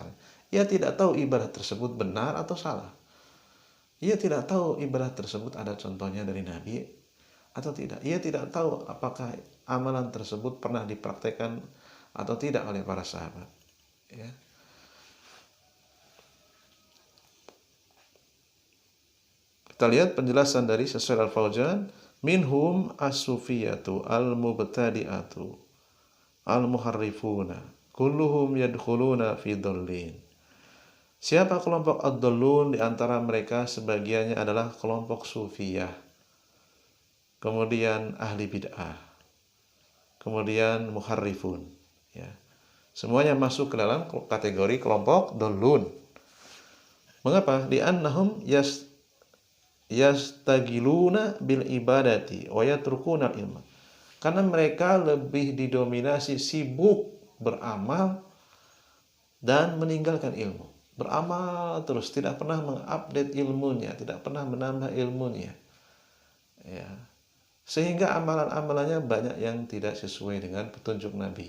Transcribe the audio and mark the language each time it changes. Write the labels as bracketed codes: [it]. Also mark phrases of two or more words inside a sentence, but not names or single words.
[id] Ia tidak tahu ibadah tersebut benar atau salah. Ia tidak tahu ibadah tersebut ada contohnya dari Nabi atau tidak. Ia tidak tahu apakah amalan tersebut pernah dipraktekkan atau tidak oleh para sahabat. Ya. Kita lihat penjelasan dari Syekh Shalih Al-Fauzan, [ar] منهم الصوفية المبتدعة المحرفون كلهم يدخلون في ضلال. [id] Siapa kelompok ad-dhallun? Di antara mereka sebagiannya adalah kelompok sufiyah, kemudian ahli bid'ah, kemudian muharrifun. Ya. Semuanya masuk ke dalam kategori kelompok dhallun. Mengapa? [ar] لأنهم يشتغلون بالعبادة ويتركون العلم. [id] Karena mereka lebih didominasi sibuk beramal dan meninggalkan ilmu. Beramal terus, tidak pernah mengupdate ilmunya, tidak pernah menambah ilmunya. Ya. Sehingga amalan-amalannya banyak yang tidak sesuai dengan petunjuk Nabi.